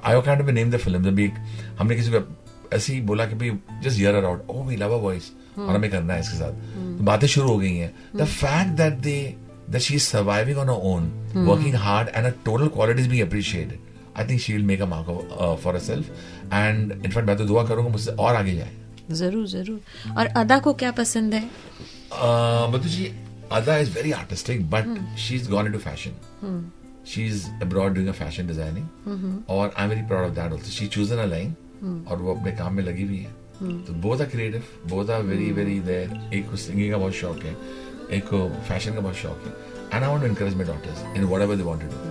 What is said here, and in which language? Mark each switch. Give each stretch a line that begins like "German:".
English: I kind of name the film.
Hindi: अभी हमने किसी को ऐसे ही बोला कि भाई
English: just hear her out, oh we love a voice,
Hindi: और हमें करना है इसके साथ, तो बातें शुरू हो गई हैं।
English: the fact that she is surviving on her own, working hard, and her total qualities being appreciated, I think she will make a mark for herself, and in fact
Hindi: मैं तो दुआ करूंगा मुझसे और आगे जाए। जरूर जरूर। और अदा को क्या पसंद है?
English: बतू जी, Ada is very artistic, but she's gone into fashion. She's abroad doing a fashion designing, और I'm very proud of that also. She chosen a line,
Hindi: और वो अपने काम में लगी हुई है।
English: तो both are creative, both are very very there.
Hindi: एक को सिंगिंग का बहुत शौक है,
English: एक को फैशन का बहुत शौक है, and I want to encourage my daughters in whatever they want to do.